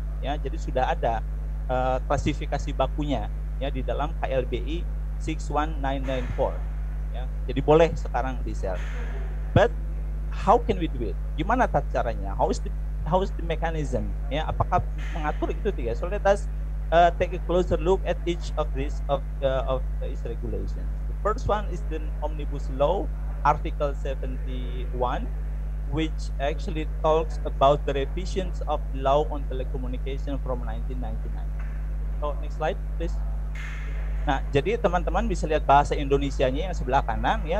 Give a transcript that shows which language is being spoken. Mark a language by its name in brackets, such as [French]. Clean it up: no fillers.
[Indonesian] Ya, jadi sudah ada klasifikasi bakunya ya di dalam KLBI 61994. Ya, jadi boleh sekarang resell. [English] But how can we do it? [Indonesian] Gimana caranya? [English] How is the mechanism? [Indonesian] Ya, apakah mengatur itu tidak? [English] So let us take a closer look at each of these regulations. The first one is the Omnibus Law, Article 71, which actually talks about the revisions of law on telecommunication from 1999. So next slide, please. [Indonesian] Nah, jadi teman-teman bisa lihat bahasa Indonesianya yang sebelah kanan ya.